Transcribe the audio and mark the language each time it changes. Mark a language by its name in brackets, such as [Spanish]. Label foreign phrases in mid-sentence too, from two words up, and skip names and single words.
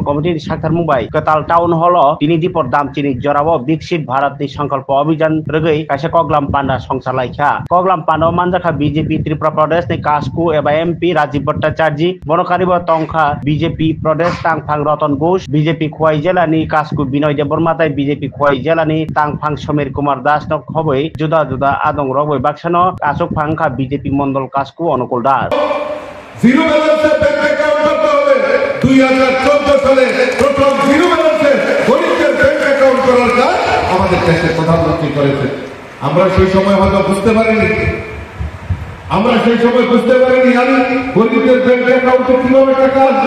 [Kok Borok] कमिटी साक्षार मुंबाई कताल टाउन हॉल दिनि दीपर दामचिनि जरावो विकसित भारत नि संकल्प अभियान रगै कासे कगलाम पांडा संसार लाइखा कगलाम पांडा मानजाखा बीजेपी त्रिपुरा प्रदेश नि कास्कू एमपी राजीव भट्टाचार्य बनकारिब तंखा बीजेपी प्रदेश तांगफां रतन घोष बीजेपी खुवाई जिलानि कास्कू विनय देबरमाताय बीजेपी खुवाई जिलानि तांगफां समीर कुमार दास न खबै जुदा जुदा आदं रगै बाक्सानो आसुक फांखा बीजेपी मंडल कास्कू अनुकूल दास [English] zero balance bank account [Bangla] করতে হবে 2014 সালে প্রথম [English] zero balance [Bangla] গরিবদের [English] bank account [Bangla] করার কাজ আমাদের দেশের প্রধানমন্ত্রী করেছেন। আমরা সেই সময় হয়তো বুঝতে পারিনি আমি গরিবদের [English] bank account [Bangla] কিভাবে টাকা আসবে।